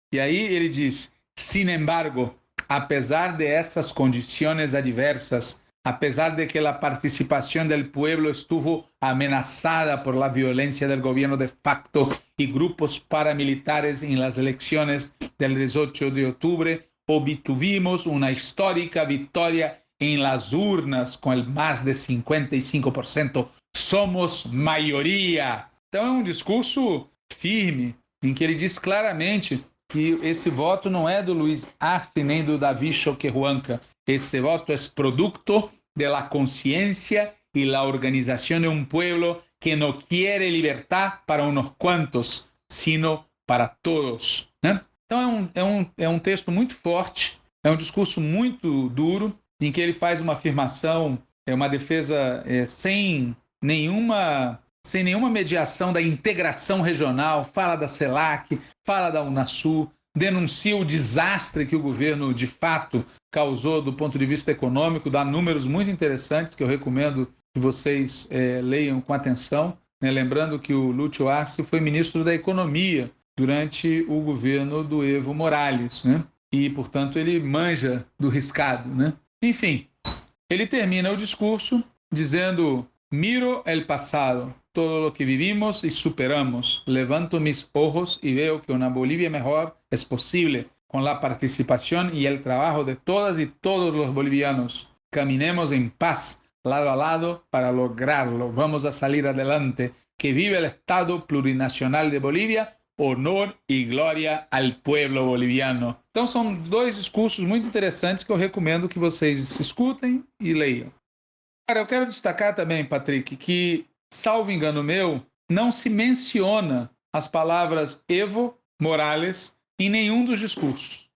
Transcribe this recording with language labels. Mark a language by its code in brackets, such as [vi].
[pt] E aí ele diz: sin embargo, apesar de essas condições adversas, apesar de que a participação do pueblo [es] estuvo amenazada por la violencia del gobierno de facto y grupos paramilitares en las elecciones del 18 de octubre, obtuvimos una histórica victoria en las urnas com el mais de 55%. [pt] Somos maioria. Então é um discurso firme, em que ele diz claramente que esse voto não é do Luiz Arce nem do David Choquehuanca. Esse voto é [es] producto de la conciencia y la organización de un pueblo que no quiere libertad para unos cuantos, sino para todos, né? [pt] Então é um texto muito forte, é um discurso muito duro, em que ele faz uma afirmação, uma defesa sem nenhuma mediação da integração regional, fala da CELAC, fala da Unasul, denuncia o desastre que o governo de fato causou do ponto de vista econômico, dá números muito interessantes que eu recomendo que vocês leiam com atenção, né? Lembrando que o Lúcio Arce foi ministro da Economia durante o governo do Evo Morales, né? E, portanto, ele manja do riscado, né? Enfim, ele termina o discurso dizendo [es] Miro el pasado, todo lo que vivimos y superamos. Levanto mis ojos y veo que una Bolivia mejor es posible con la participación y el trabajo de todas y todos los bolivianos. Caminemos en paz, lado a lado, para lograrlo. Vamos a salir adelante. Que vive el Estado plurinacional de Bolívia. [pt] Honor e glória ao povo boliviano. Então são dois discursos muito interessantes que eu recomendo que vocês escutem e leiam. Cara, eu quero destacar também, Patrick, que, salvo engano meu, não se menciona as palavras Evo Morales em nenhum dos discursos.